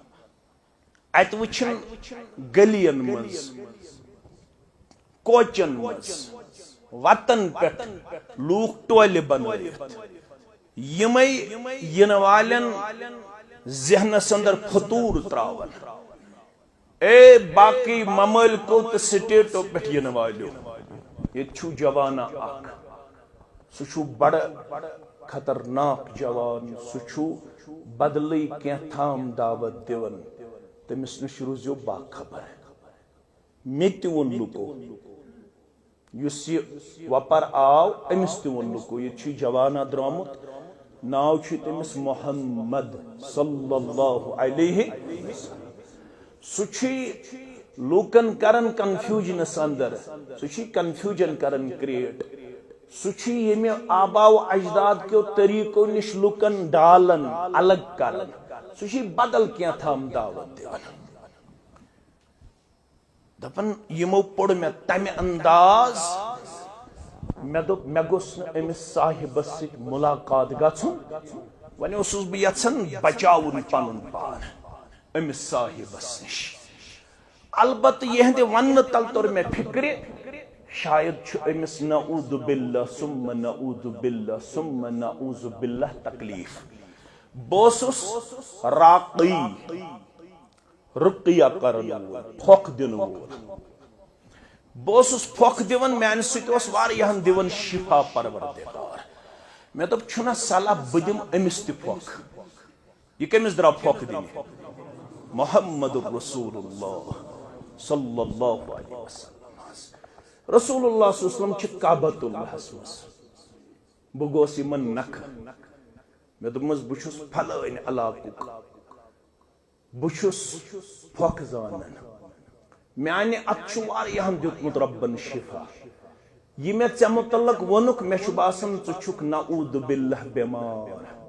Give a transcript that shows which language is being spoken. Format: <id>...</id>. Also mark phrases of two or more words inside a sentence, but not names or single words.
<ks>अत वुछन गलियन मज, कोचन मज, वतन पेट लूख टोल बनवित यमई यन वालन जहनस अंदर फतूर त्रावन। ए बाकी ममलिको तो स्टेटो पे यन वालो ये छु जवाना अख सु बड़ खतरनाक जवान। सु बदली क्या थाम दावत दिवन। तमिस नश रोजो बाखबर। मे ते वोन लुको युस वपर आव अमिस ते वोन लुको ये छु जवाना द्रामुत। नाव छु तमिस मोहम्मद</ks> <ar>صلى الله عليه وسلم.</ar> <ks>सु लूकन करन कंफ्यूजनस अंदर, सु कंफ्यूजन करन क्रिएट। सु ये</ks> <ur>آباؤ اجداد کے طریقوں</ur> <ks>निश लूकन डालन अलग करन। सु बदल क्या थाम दावत दिवन। दपन यमो पड़ मे तमे अंदाज मे दोप मे गोस अमिस साहिबस सित मुलाकात गछुन। वने ओसुस बह यछन बचाउन पनुन पान अमिस साहिबस निश। अलबत्त यहंद वन तल तोर मे फिक्र शायद छु अमिस</ks> <ar>نعوذ بالله ثم نعوذ بالله ثم نعوذ بالله</ar> <ks>तकलीफ। बोसुस राक़ी रुकिया करन फोक दिन बोसुस फोक दिवन मान सत वारियाहन दिवन शिफा परवरदिगार। मे दोप छुना सलाह बदिम अमिस ते फोक। ये कमिस द्रा फोक दिन?</ks> <ar>محمد رسول الله صلى الله عليه وسلم. رسول الله صلى الله عليه وسلم</ar> <ks>काबतुल्लाह बह गोस यमन नख। मे दोपमस बुछुस फलान इलाकुक, बुछुस फोक जानन। माने अत वारियाहन दितमुत रब्बन शिफा। यह मे ऐ मुतल्लक वनुक मे बासन छुक</ks> <ar>نعوذ بالله</ar> <ks>बेमार।</ks>